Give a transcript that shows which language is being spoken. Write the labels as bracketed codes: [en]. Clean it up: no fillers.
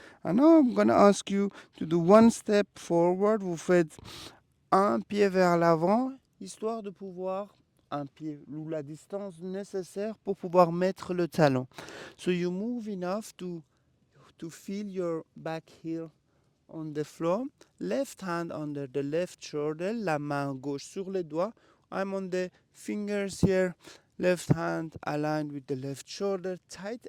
[en] And now I'm going to ask you to do one step forward. [fr] Vous faites un pied vers l'avant, histoire de pouvoir, un pied ou la distance nécessaire pour pouvoir mettre le talon. [en] So you move enough to feel your back heel on the floor. Left hand under the left shoulder, [fr] la main gauche sur les doigts. [en] I'm on the fingers here. Left hand aligned with the left shoulder, tight.